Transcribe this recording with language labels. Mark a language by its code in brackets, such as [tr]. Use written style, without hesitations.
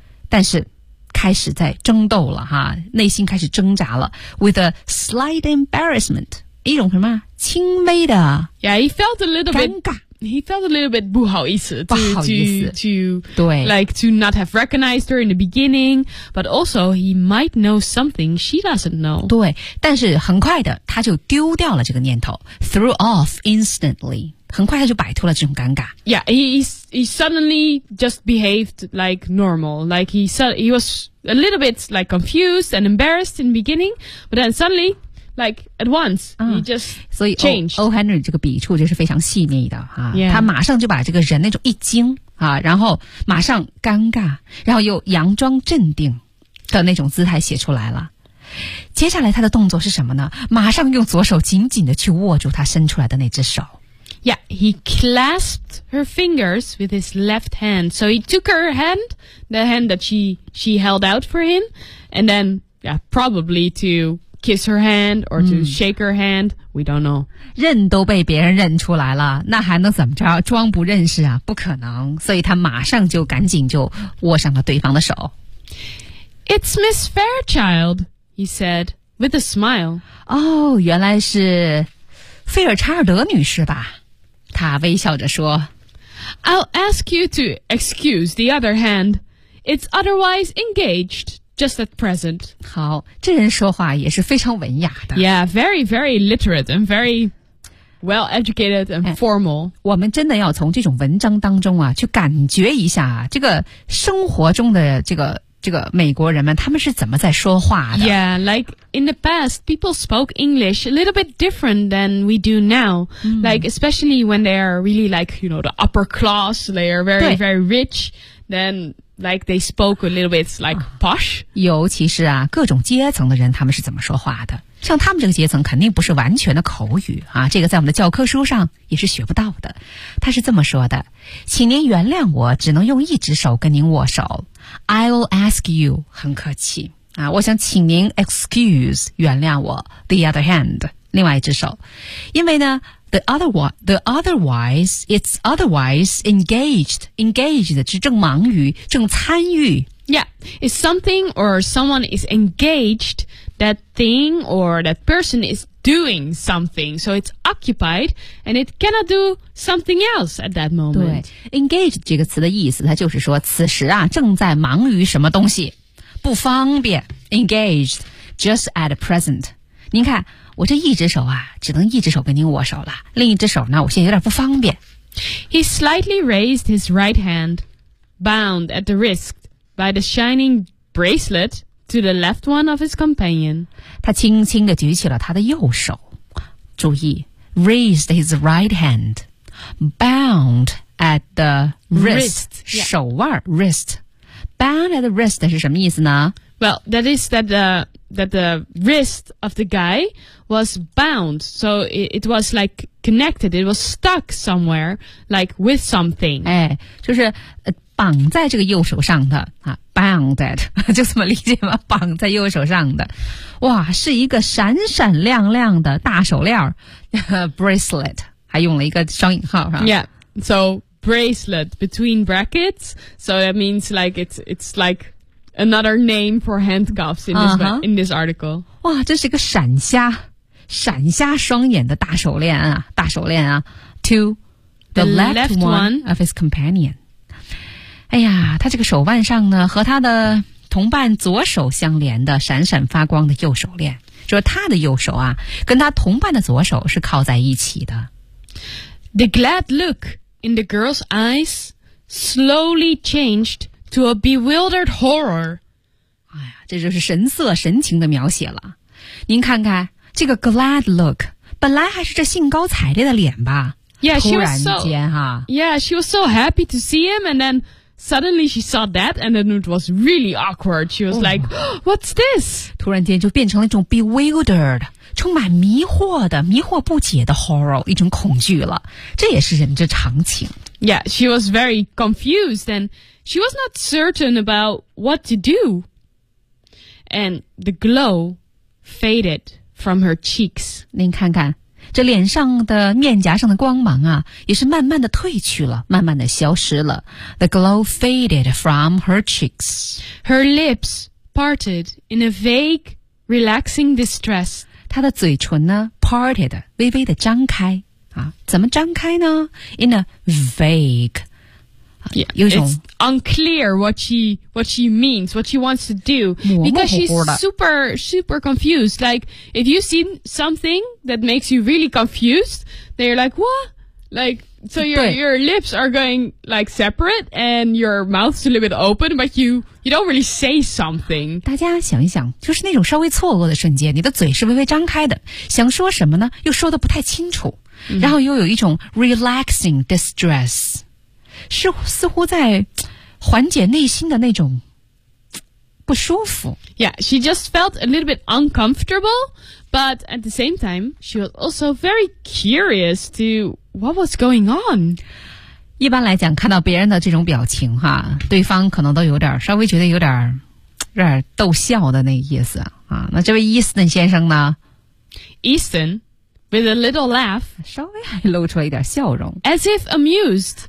[zh] 但是开始在争斗了哈，内心开始挣扎了 [en] with a slight embarrassment. [zh] 一种什么轻微的。 [en] Yeah, he felt a little bit. [zh] 尴尬。 [en] He felt a little bit [zh] 不好意思 [en] to not have recognized her in the beginning, but also he might know something she doesn't know. [zh] 对，但是很快的他就丢掉了这个念头 [en] threw off instantly. [zh] 很快他就摆脱了这种尴尬。 [en] Yeah, he suddenly just behaved like normal. Like he was a little bit like confused and embarrassed in the beginning, but then suddenly,Like, at once, he just changed. [zh] 所以 O Henry 这个笔触就是非常细腻的、啊 [en] yeah. [zh] 他马上就把这个人那种一惊、啊、然后马上尴尬然后又佯装镇定的那种姿态写出来了。接下来他的动作是什么呢？马上用左手紧紧的去握住他伸出来的那只手。 [en] Yeah, he clasped her fingers with his left hand. So he took her hand, the hand that she held out for him, and then, yeah, probably to... kiss her hand or to shake her hand, we don't know. [zh] 认都被别人认出来了，那还能怎么着？装不认识啊？不可能。所以他马上就赶紧就握上了对方的手。 [en] It's Miss Fairchild, he said, with a smile. [zh] 哦，原来是菲尔查尔德女士吧？他微笑着说。 [en] I'll ask you to excuse the other hand. It's otherwise engaged just at present. [zh] 好，这人说话也是非常文雅的。 [en] Yeah, very, very literate and very... well-educated and formal.、 [zh] 哎、我们真的要从这种文章当中啊去感觉一下、啊、这个生活中的这个美国人们他们是怎么在说话的。 [en] Yeah, like in the past, people spoke English a little bit different than we do now.、嗯、like especially when they are really like, you know, the upper class, they are very, very rich, then... Like they spoke a little bit like posh. [zh] 尤其是啊，各种阶层的人他们是怎么说话的？像他们这个阶层肯定不是完全的口语啊，这个在我们的教科书上也是学不到的。他是这么说的：请您原谅我，只能用一只手跟您握手。 [en] I'll ask you, [zh] 很客气啊，我想请您 excuse 原谅我 [en] the other hand [zh] 另外一只手，因为呢。 [en] The otherwise, it's engaged. [zh] Engaged 是正忙于，正参与。 [en] Yeah, if something or someone is engaged, that thing or that person is doing something. So it's occupied and it cannot do something else at that moment. [zh] 对 ,engaged 这个词的意思它就是说此时啊正在忙于什么东西。不方便。 [en] Engaged, just at present. [zh] 您看我这一只手啊只能一只手跟您握手了。另一只手呢我现在有点不方便。 [en] He slightly raised his right hand, bound at the wrist by the shining bracelet to the left one of his companion. [zh] 他轻轻地举起了他的右手。注意 [en] ,raised his right hand, bound at the wrist, [zh] 手腕 [en] wrist. Bound at the wrist [zh] 是什么意思呢？ [en] Well, that is that the wrist of the guy was bound. So it was like connected. It was stuck somewhere, like with something. [zh] 哎，就是、绑在这个右手上的、啊、bound at, 就这么理解吗？绑在右手上的。哇，是一个闪闪亮亮的大手链bracelet, 还用了一个双引号。 [en] Yeah, so bracelet between brackets. So that means like it's like... Another name for handcuffs in this,、uh-huh. in this article. [zh] 哇，这是一个闪瞎，闪瞎双眼的大手链啊，大手链啊。 [en] To the left one of his companion. [zh] 哎呀，他这个手腕上呢，和他的同伴左手相连的闪闪发光的右手链，说他的右手啊，跟他同伴的左手是靠在一起的。 [en] The glad look in the girl's eyes slowly changed. To a bewildered horror. [zh] 哎呀，这就是神色神情的描写了。您看看这个 glad look, 本来还是这兴高采烈的脸吧。 [en] Yeah, [zh] 突然间哈。 [en] Yeah, she was so happy to see him, and then suddenly she saw that, and then it was really awkward. She was like, what's this? [zh] 突然间就变成了一种 bewildered, 充满迷惑的、迷惑不解的 horror, 一种恐惧了。这也是人之常情。 [en] Yeah, she was very confused and she was not certain about what to do. And the glow faded from her cheeks. [zh] 您看看，这脸上的面颊上的光芒啊，也是慢慢的褪去了，慢慢的消失了。 [en] The glow faded from her cheeks. Her lips parted in a vague, relaxing distress. [zh] 她的嘴唇呢 ,parted, 微微的张开。啊、怎么张开呢 ? [en] In a vague. Yeah, [zh] 有一种 [en] It's unclear what she means, what she wants to do. Because she's super, super confused. Like, if you see something that makes you really confused, then you're like, what? Like, so your lips are going like separate and your mouth's a little bit open, but you don't really say something. [zh] 大家想一想，就是那种稍微错愕的瞬间，你的嘴是微微张开的，想说什么呢？又说的不太清楚。Mm-hmm. 然后又有一种 relaxing distress, 是似乎在缓解内心的那种不舒服。 [en] Yeah, she just felt a little bit uncomfortable, but at the same time, she was also very curious to what was going on. [zh] 一般来讲，看到别人的这种表情哈，对方可能都有点稍微觉得有点逗笑的那意思啊。那这位 Easton 先生呢 [en] ？Easton。 With a little laugh, [zh] 稍微还露出了一点笑容 [en] as if amused.